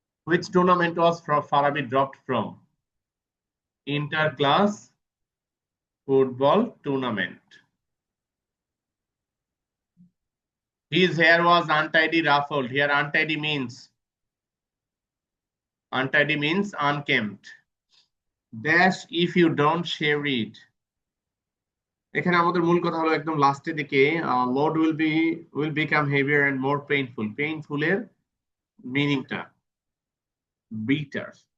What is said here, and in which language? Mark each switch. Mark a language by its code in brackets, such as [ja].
[en] Which tournament was Farabi dropped from? Inter-class football tournament. His hair was untidy, ruffled. Here untidy means Untidy means unkempt. Dash if you don't share it. [bn] এখানে আমাদের মূল কথা হলো একদম লাস্টের দিকে [en] load will become heavier and more painful. [bn] Painful এর মিনিংটা bitter.